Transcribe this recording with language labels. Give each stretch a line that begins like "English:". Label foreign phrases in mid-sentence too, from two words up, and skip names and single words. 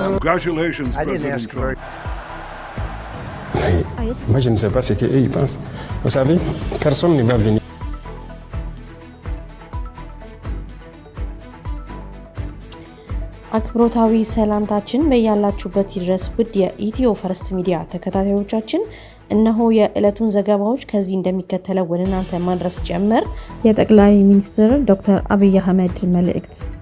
English: Congratulations, President Trump.
French: Moi, je ne sais pas ce qu'eux ils pensent. Vous savez, personne ne va venir.
Amharic: አክብሮታዊ ሰላምታችን በያላችሁበት ይድረስ ውድ የኢትዮ ፈርስት ሚዲያ ተከታታዮቻችን እነሆ የዕለቱን ዘገባዎች ከዚህ እንደሚከተለው ወደ እናንተ ማድረስ ጀመር። የጠቅላይ ሚኒስትር ዶክተር አብይ አህመድ መልእክት።